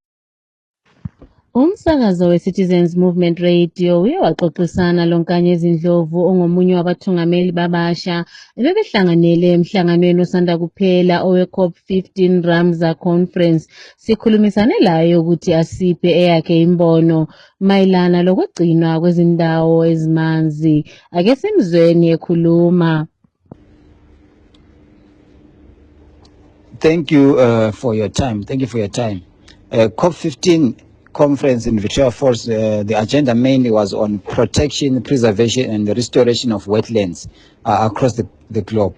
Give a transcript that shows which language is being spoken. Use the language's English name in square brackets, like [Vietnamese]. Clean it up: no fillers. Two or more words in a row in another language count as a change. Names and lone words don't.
[North Ndebele] Umsakazo we-Citizens Movement Radio uye waxoxisana loNkanyezi Ndlovu ongomunye wabathungameli babasha ebebehlanganele emhlanganweni osanda kuphela owe-COP15 Ramsar Conference. Sikhulumisane laye ukuthi asiphe eyakhe imbono mayelana lokugcinwa kwezindawo ezimanzi. Ake simzweni ekhuluma. [English] Thank you for your time. Thank you for your time. COP15 conference in Victoria Falls, the agenda mainly was on protection, preservation, and the restoration of wetlands across the globe.